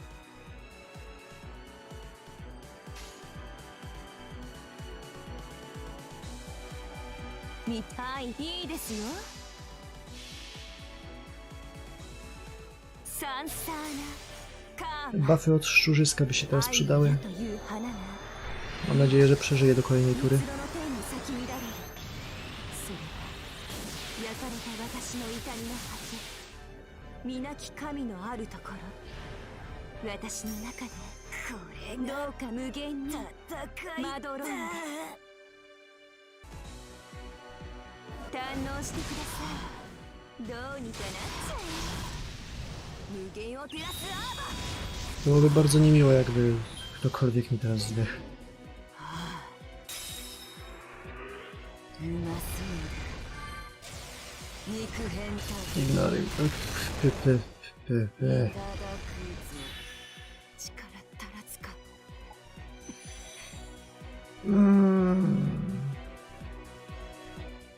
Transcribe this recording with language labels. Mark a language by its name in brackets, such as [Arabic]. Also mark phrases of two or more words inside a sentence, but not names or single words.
[Japanese] 見たい。いいですよ。サンサーナ、カー [Polish] Buffy od szczurzyska by się teraz przydały. Mam nadzieję, że przeżyje do kolejnej tury. [Japanese] 皆き神のあるところ、私の中でこれどうか無限にまどろんで堪能してください。どうにかなっちゃう。無限を照らすアーバー。 [Polish] Byłoby bardzo niemiło, jakby ktokolwiek mi teraz zdechł. [Japanese] うまそうだ。肉変態。 [Polish] Ignoruj. Py. [Japanese] 力足らずか。 Mm.